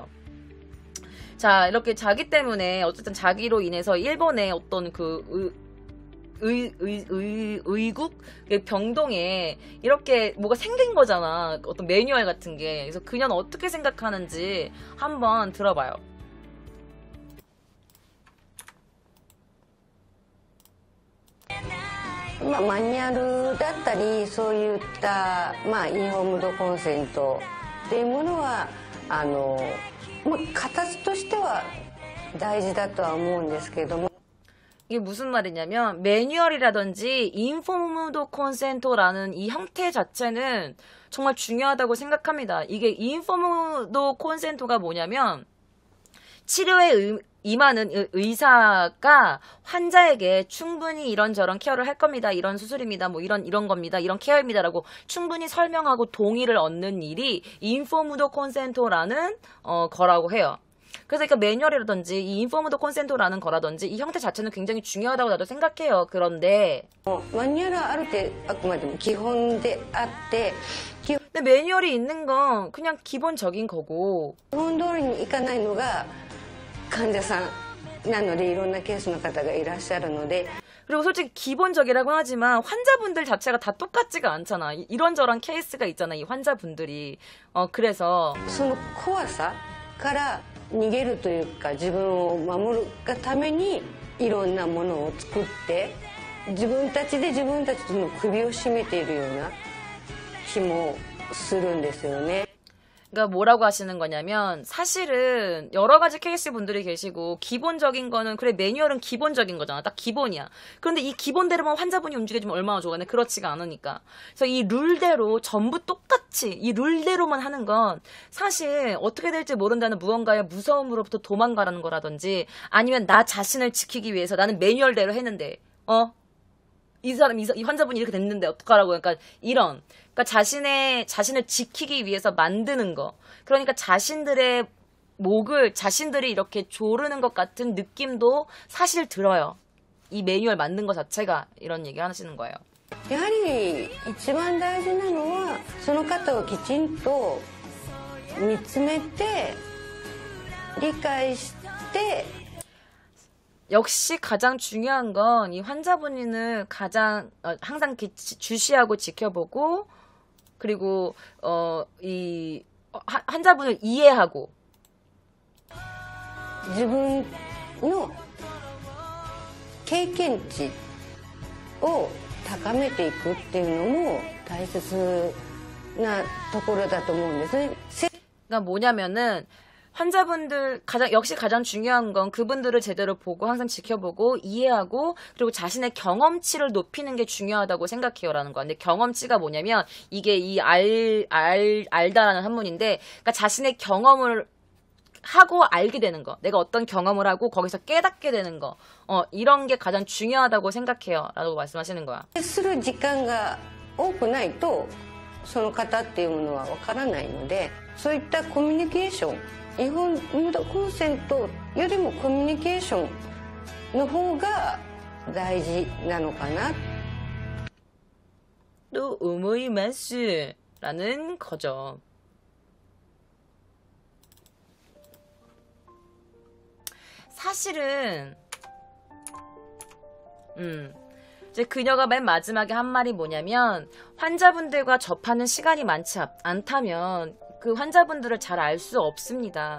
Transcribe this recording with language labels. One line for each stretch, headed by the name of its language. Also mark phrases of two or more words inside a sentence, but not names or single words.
Korean: 자, 이렇게 자기 때문에 어쨌든 자기로 인해서 일본의 어떤 의국 병동에 이렇게 뭐가 생긴 거잖아. 어떤 매뉴얼 같은 게. 그래서 그녀는 어떻게 생각하는지 한번 들어봐요.
Japanese: 마뉴얼 だったりそういったインフォームドコンセントっていうものは形としては大事だとは思うんですけども
Korean: 이게 무슨 말이냐면 매뉴얼이라든지 인포무드 콘센토라는 이 형태 자체는 정말 중요하다고 생각합니다. 이게 인포무드 콘센토가 뭐냐면 치료에 임하는 의사가 환자에게 충분히 이런저런 케어를 할 겁니다. 이런 수술입니다. 이런 겁니다. 이런 케어입니다. 라고 충분히 설명하고 동의를 얻는 일이 인포무드 콘센토라는 거라고 해요. 그래서 그러니까 매뉴얼이라든지 이 인포무드 콘센토라는 거라든지 이 형태 자체는 굉장히 중요하다고 나도 생각해요. 그런데
Japanese: 매뉴얼은 ある程度あくまでも基本であって
Korean: 근데 매뉴얼이 있는 건 그냥 기본적인 거고
Japanese: 基本通りにいかないのが患者さんなのでいろんなケースの方がいらっしゃるので
Korean: 그리고 솔직히 기본적이라고 하지만 환자분들 자체가 다 똑같지가 않잖아. 이런저런 케이스가 있잖아. 이 환자분들이. 그래서
Japanese: その怖さから逃げるというか自分を守るがためにいろんなものを作って自分たちで自分たちの首を絞めているような気もするんですよね。
Korean: 그러니까 뭐라고 하시는 거냐면 사실은 여러 가지 케이스 분들이 계시고 기본적인 거는 그래 매뉴얼은 기본적인 거잖아. 딱 기본이야. 그런데 이 기본대로만 환자분이 움직여주면 얼마나 좋아. 근데 그렇지가 않으니까. 그래서 이 룰대로 전부 똑같이 이 룰대로만 하는 건 사실 어떻게 될지 모른다는 무언가의 무서움으로부터 도망가라는 거라든지 아니면 나 자신을 지키기 위해서 나는 매뉴얼대로 했는데 이 환자분이 이렇게 됐는데 어떡하라고. 그러니까 그러니까 자신을 지키기 위해서 만드는 거. 그러니까 자신들의 목을 자신들이 이렇게 조르는 것 같은 느낌도 사실 들어요. 이 매뉴얼 만든 것 자체가 이런 얘기 하시는 거예요.
Japanese: やはり一番大事なのはその方をきちんと見つめて理解して
Korean: 역시 가장 중요한 건 이 환자분을 가장 항상 주시하고 지켜보고 그리고 이 환자분을 이해하고
Japanese: 自分の経験値を高めていくっていうのも大切なところだと思うんですね。
Korean: 그러니까 뭐냐면은 환자분들 역시 가장 중요한 건 그분들을 제대로 보고 항상 지켜보고 이해하고 그리고 자신의 경험치를 높이는 게 중요하다고 생각해요라는 거야. 근데 경험치가 뭐냐면 이게 이 알다라는 한문인데 그러니까 자신의 경험을 하고 알게 되는 거. 내가 어떤 경험을 하고 거기서 깨닫게 되는 거. 이런 게 가장 중요하다고 생각해요. 라고 말씀하시는 거야.
Japanese: する時間が多くないとその方っていうものはわからないので、そういったコミュニケーション、日本ムードコンセントよりもコミュニケーションの方が大事なのかな
Korean: 또思います 라는 거죠. 사실은 이제 그녀가 맨 마지막에 한 말이 뭐냐면 환자분들과 접하는 시간이 많지 않다면 그 환자분들을 잘 알 수 없습니다.